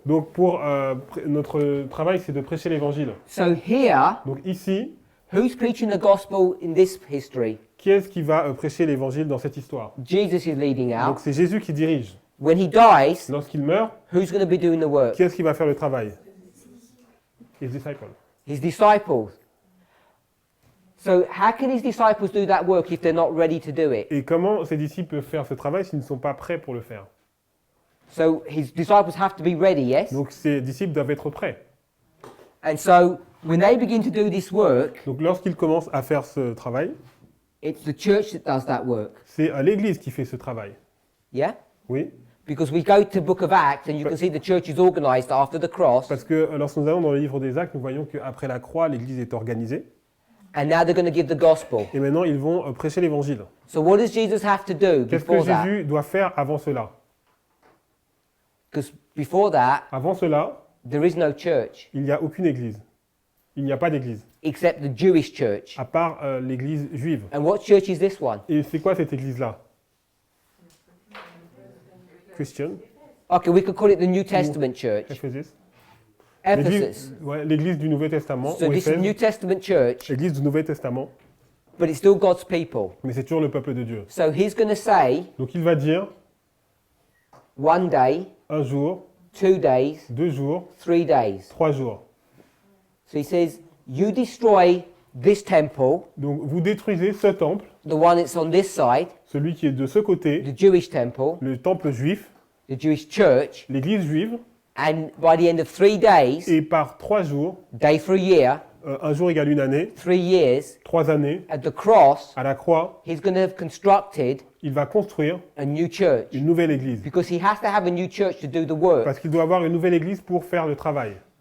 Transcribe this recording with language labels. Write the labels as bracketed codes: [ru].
[fr] Donc pour notre travail c'est de prêcher l'évangile. [en] So here, [fr] Donc ici, [en] who's preaching the gospel in this history? [fr] qui est-ce qui va prêcher l'évangile dans cette histoire? [en] Jesus is leading [fr] Donc [en] out. [fr] c'est Jésus qui dirige. [en] When he dies, [fr] Lorsqu'il meurt, [en] who's going to be doing the work? [fr] qui est-ce qui va faire le travail? [en] His disciples. His disciples. So how can his disciples do that work if they're not ready to do it? [fr] Et comment ses disciples peuvent faire ce travail s'ils ne sont pas prêts pour le faire? [en] So his disciples have to be ready, yes? [fr] Donc ses disciples doivent être prêts. [en] And so when they begin to do this work, [fr] Donc lorsqu'ils commencent à faire ce travail, [en] it's the church that does that work. [fr] c'est l'Église qui fait ce travail. [en] Yeah? [fr] Oui, [en] Because we go to Book of Acts and you can see the church is organized after the cross. [fr] parce que lorsque nous allons dans le livre des Actes, nous voyons qu'après la croix, l'Église est organisée. [en] And now they're going to give the gospel. [fr] Et maintenant, ils vont prêcher l'Évangile. [en] So what does Jesus have to do [fr] Qu'est-ce que [en] before that? [fr] Jésus doit faire avant cela? [en] Because before that, [fr] Avant cela, [en] there is no church [fr] il n'y a aucune Église. Il n'y a pas d'Église, [en] except the Jewish church. [fr] à part l'Église juive. [en] And what church is this one? [fr] Et c'est quoi cette Église-là? [en] Christian. Okay, we could call it the New Testament church. Ephesus. Ephesus. [fr] L'église du Nouveau Testament. [en] So [fr] ou [en] this is [fr] Éphèse, [en] New Testament church, [fr] l'église du Nouveau Testament. [en] but it's still God's people. [fr] Mais c'est toujours le peuple de Dieu. [en] So he's going to say [fr] Donc il va dire, [en] one day, [fr] un jour, [en] 2 days, [fr] 2 jours, [en] 3 days. [fr] 3 jours. [en] So he says, you destroy this temple, [fr] Donc vous détruisez ce temple, [en] the one that's on this side, [fr] celui qui est de ce côté, [en] the Jewish temple, [fr] le temple juif, [en] the Jewish church, [fr] l'église juive, [en] and by the end of 3 days, [fr] et par 3 jours, [en] day for a year, [fr] un jour égale une année, [en] 3 years, [fr] 3 années, [en] at the cross, [fr] à la croix, [en] he's going to have constructed [fr] il va construire [en] a new church. [fr] une nouvelle église. [en] Because he has to have a new church to do the work. [fr] Parce qu'il doit avoir une nouvelle église pour faire le travail.